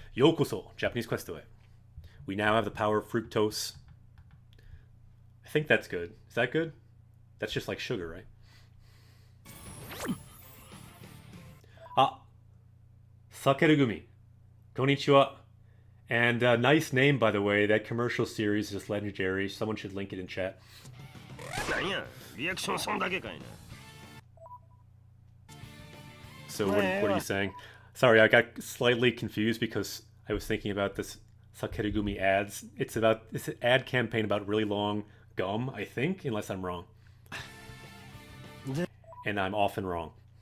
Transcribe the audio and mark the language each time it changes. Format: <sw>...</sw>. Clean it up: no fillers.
<en>Yokoso, Japanese Quest to it. We now have the power of fructose. I think that's good. Is that good? That's just like sugar, right? Sakerugumi. Konnichiwa. And nice name, by the way. That commercial series is legendary. Someone should link it in chat.</en> <ja>なんやリアクションそんだけかいな</ja> <en>So what are you saying? Sorry, I got slightly confused because I was thinking about this Sakerugumi ads. It's an ad campaign about really long gum, I think, unless I'm wrong. And I'm often wrong.</en>